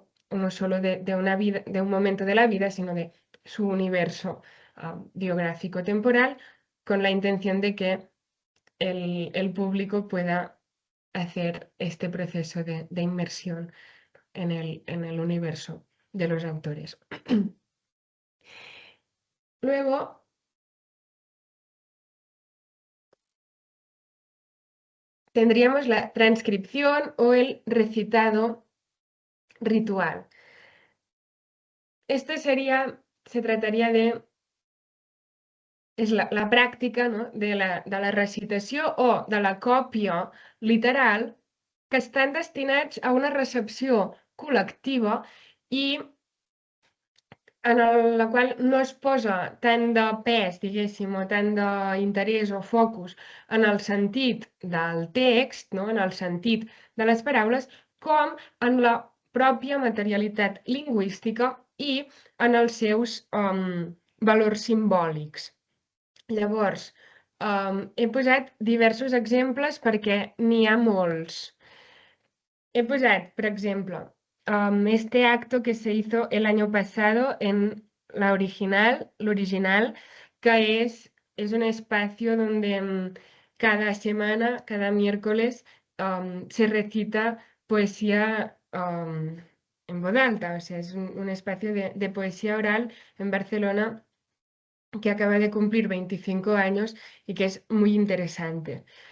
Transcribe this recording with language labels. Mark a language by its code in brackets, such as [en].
[es] no solo de una vida, de un momento de la vida, sino de su universo biográfico temporal, con la intención de que el público pueda hacer este proceso de inmersión en el universo de los autores. Luego, tendríamos la transcripción o el recitado ritual. Esto se trataria de [ca] és la pràctica, no? de la recitació o de la còpia literal que estan destinats a una recepció col·lectiva i en la qual no es posa tant de pes, diguéssim, o tant d'interès o focus en el sentit del text, no? en el sentit de les paraules, com en la pròpia materialitat lingüística i en els seus valors simbòlics. Llavors, he posat diversos exemples perquè n'hi ha molts. He posat, [es] por ejemplo, este acto que se hizo el año pasado en lo original, que es un espacio donde cada semana, cada miércoles, se recita poesía en voz alta. O sea, es un espacio de poesía oral en Barcelona que acaba de cumplir 25 años y que es muy interesante.